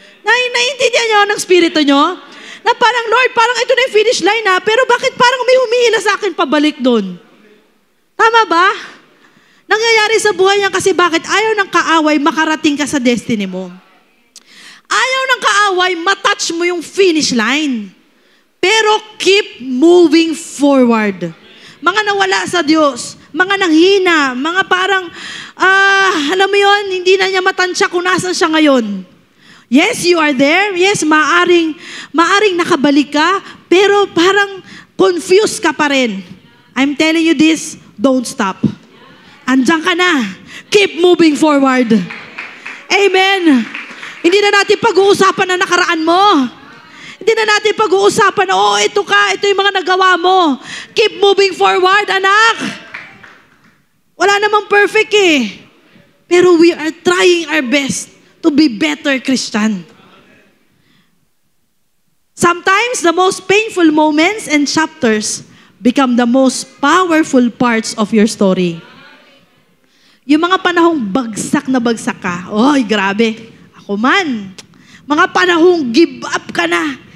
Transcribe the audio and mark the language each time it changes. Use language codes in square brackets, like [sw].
[tl] Naiintindihan niyo ng spirito niyo? Na parang, Lord, parang ito na yung finish line pero bakit parang may humihila sa akin pabalik doon? Tama ba? Nangyayari sa buhay niya kasi bakit ayaw ng kaaway makarating ka sa destiny mo. Ayaw ng kaaway, matouch mo yung finish line. [en] Pero keep moving forward. [tl] Mga nawala sa Diyos, mga nanghina, mga parang, alam mo yun, hindi na niya matansya kung nasan siya ngayon. [en] Yes, you are there. [tl] Yes, maaring nakabalik ka, pero parang confused ka pa rin. [en] I'm telling you this, don't stop. [tl] Andiyan ka na. [en] Keep moving forward. [tl] Amen. Hindi na natin pag-uusapan na nakaraan mo. Hindi na natin pag-uusapan na, ito yung mga nagawa mo. [en] Keep moving forward, anak. [tl] Wala namang perfect Pero [en] we are trying our best to be better Christian. Sometimes, the most painful moments and chapters become the most powerful parts of your story. [tl] Yung mga panahong bagsak na bagsak ka, grabe. Ako man, mga panahong give up ka na.